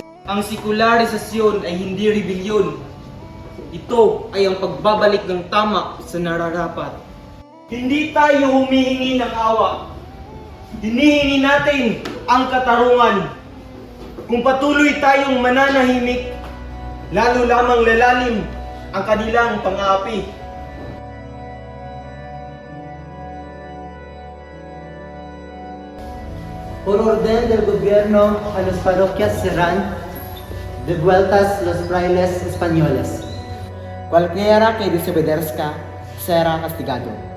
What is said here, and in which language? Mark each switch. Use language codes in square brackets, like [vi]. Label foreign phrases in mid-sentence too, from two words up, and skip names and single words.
[tl] Ang sekularisasyon ay hindi rebelyon. Ito ay ang pagbabalik ng tama sa nararapat. Hindi tayo humihingi ng awa. Hinihingi natin ang katarungan. Kung patuloy tayong mananahimik, lalo lamang lalalim ang kanilang pang-aapi. [es] Por orden del gobierno, a las parroquias serán devueltas los frailes españoles. Cualquiera que desobedezca será castigado.